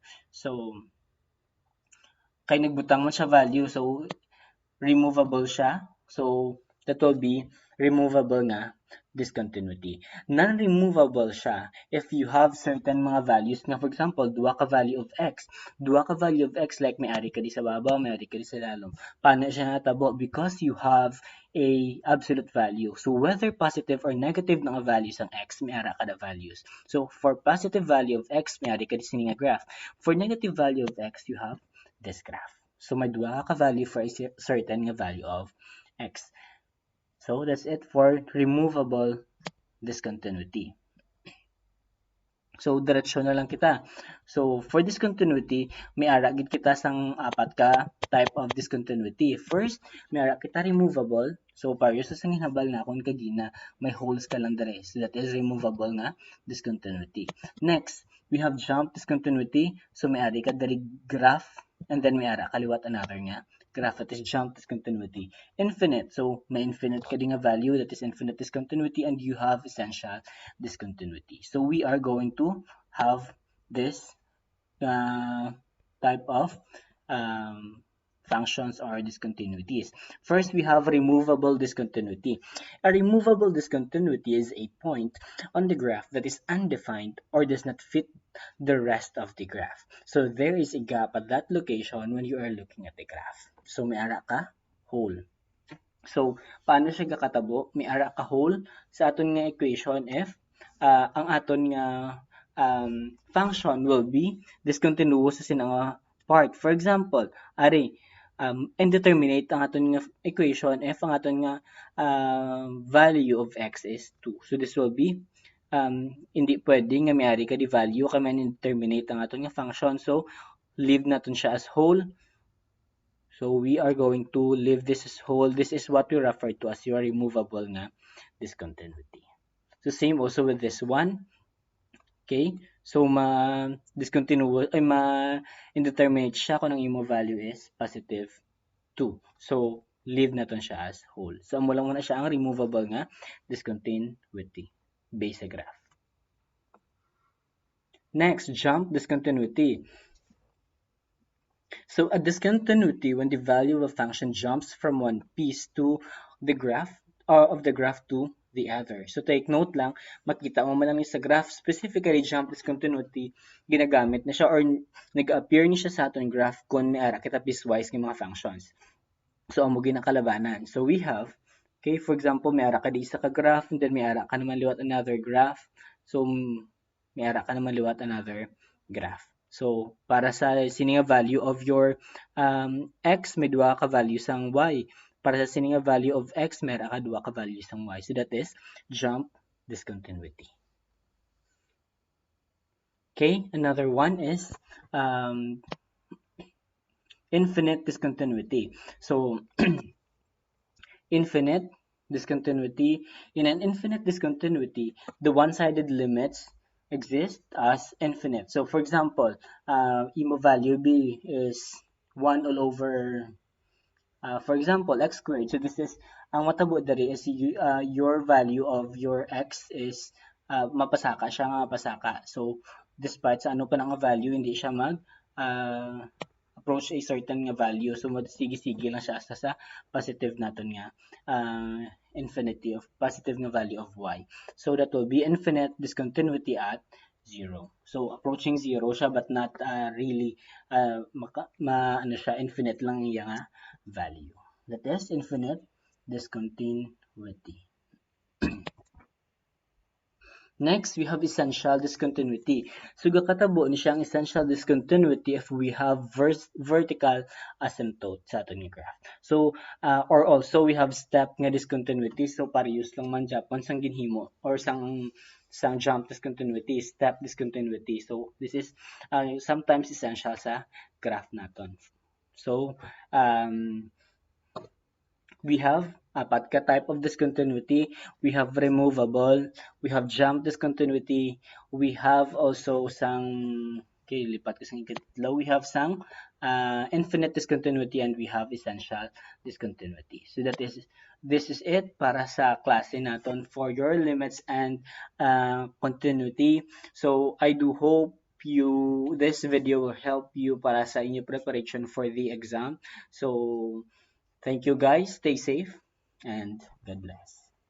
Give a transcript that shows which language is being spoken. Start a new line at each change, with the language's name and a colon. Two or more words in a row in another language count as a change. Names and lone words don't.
Hiligaynon: So kay nagbutang mo siya value, so removable siya.
English: So that will be removable nga discontinuity. Non-removable siya if you have certain mga values nga, for example,
Hiligaynon: duwa ka
English: value of x.
Hiligaynon: Duwa ka
English: value of x
Hiligaynon: like may ari ka di sa baba, may ari ka di sa lalom. Paano siya natabo?
English: Because you have a absolute value. So whether positive or negative na values ang x,
Hiligaynon: may ara ka na
English: values. So for positive value of x,
Hiligaynon: may ari ka di sini nga graph.
English: For negative value of x, you have this graph. So
Hiligaynon: may duwa ka
English: value for a certain nga value of x. So that's it for removable discontinuity.
Hiligaynon: So diretsyon na lang kita. So for discontinuity, may ara gid kita sang apat ka
English: type of discontinuity.
Hiligaynon: First, may ara kita removable. So para sa sanghinabal na kung kagina may holes ka lang dere.
English: So that is removable nga discontinuity. Next, we have jump discontinuity. So
Hiligaynon: may ari ka diri
English: graph and then
Hiligaynon: may ara kaliwat
English: another nga graph, that is jump discontinuity. Infinite, so may infinite
Hiligaynon: ka din nga
English: value, that is infinite discontinuity, and you have essential discontinuity. So we are going to have this type of functions or discontinuities. First, we have removable discontinuity. A removable discontinuity is a point on the graph that is undefined or does not fit the rest of the graph. So there is a gap at that location when you are looking at the graph.
Hiligaynon: So may ara ka hole. So paano siya gakatabo? May ara ka hole sa aton nga equation if ang aton nga function
English: will be discontinuous
Hiligaynon: sa sinang part.
English: For example,
Hiligaynon: ari indeterminate ang aton nga equation if ang aton nga
English: value of x is 2. So this will be
Hiligaynon: hindi pwede nga may-ari ka di value kay man indeterminate ang aton nga function. So leave naton siya
English: as whole. So we are going to leave this as whole. This is what we refer to as your removable nga discontinuity. So same also with this one.
Hiligaynon: Okay? So ma-discontinuous ay ma-indeterminate siya kung ang imo value
English: is positive 2.
Hiligaynon: So leave naton siya
English: as whole.
Hiligaynon: So amo lang muna siya ang removable nga discontinuity based sa graph.
English: Next, jump discontinuity. So a discontinuity when the value of a function jumps from one piece to the graph of the graph to the other. So take note
Hiligaynon: lang, makita mo man lang sa graph,
English: specifically jump discontinuity,
Hiligaynon: ginagamit na siya or nag-appear ni siya sa aton graph kung may ara kita piecewise ng mga functions. So amo ginakalabanan.
English: So we have, okay, for example,
Hiligaynon: may ara ka di isa ka graph
English: and then
Hiligaynon: may ara ka naman liwat
English: another graph.
Hiligaynon: So may ara ka naman liwat
English: another graph.
Hiligaynon: So, para sa sininga
English: value of your x,
Hiligaynon: may duwa ka value sang y. Para sa sininga
English: value of x,
Hiligaynon: may ka duwa ka value sang y.
English: So, that is jump discontinuity. Okay, another one is infinite discontinuity. So, infinite discontinuity. In an infinite discontinuity, the one-sided limits exist as infinite. So for example, imo value b is 1 all over for example x squared. So this is
Hiligaynon: ang matabo diri
English: is your value of your x is
Hiligaynon: mapasaka siya nga mapasaka. So despite sa ano pa nga value hindi siya mag approach a certain nga value. So sige-sige lang siya sa positive naton nga infinity of positive nga
English: value of y. So that will be infinite discontinuity at 0. So approaching 0 siya but not really ano siya infinite
Hiligaynon: lang iya nga
English: value. That is infinite discontinuity. Next, we have essential discontinuity.
Hiligaynon: So gakatabo ni siyang
English: essential discontinuity if we have vertical asymptote
Hiligaynon: sa aton nga graph.
English: So or also we have step nga discontinuity.
Hiligaynon: So parehas lang man Japan sang ginhimo or sang
English: jump discontinuity, step discontinuity. So this is sometimes essential sa graph naton. So we have
Hiligaynon: apat ka
English: type of discontinuity. We have removable, we have jump discontinuity, we have also sang okay,
Hiligaynon: lipat ko sang ikatlo.
English: We have sang infinite discontinuity and we have essential discontinuity. So this is it
Hiligaynon: para sa klase naton
English: for your limits and continuity. So I do hope this video will help you
Hiligaynon: para sa inyo
English: preparation for the exam. So thank you guys, stay safe, and God bless.